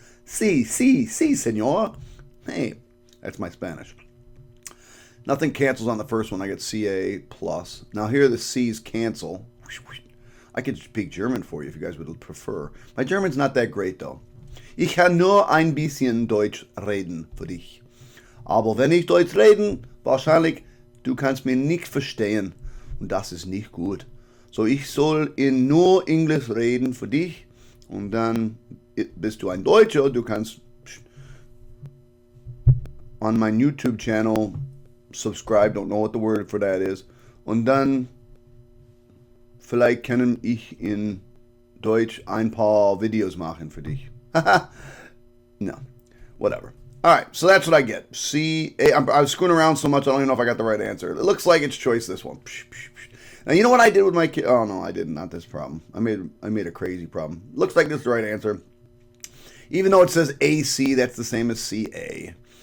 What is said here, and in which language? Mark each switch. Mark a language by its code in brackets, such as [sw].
[en] C, senor. Hey, that's my Spanish. Nothing cancels on the first one. I get CA plus. Now here the C's cancel. I could speak German for you if you guys would prefer. My German's not that great though. [de] Ich kann nur ein bisschen Deutsch reden für dich. Aber wenn ich Deutsch reden, wahrscheinlich du kannst mich nicht verstehen. Und das ist nicht gut. So ich soll in nur Englisch reden für dich. Und dann bist du ein Deutscher. Du kannst [en] on my YouTube channel subscribe. Don't know what the word for that is. [de] Und dann vielleicht kann ich in Deutsch ein paar Videos machen für dich. [en] No, whatever. All right, so that's what I get. C. I was screwing around so much, I don't even know if I got the right answer. It looks like it's choice this one. Now, you know what I did with my kid? Oh, no, I didn't. Not this problem. I made a crazy problem. Looks like this is the right answer. Even though it says AC, that's the same as CA.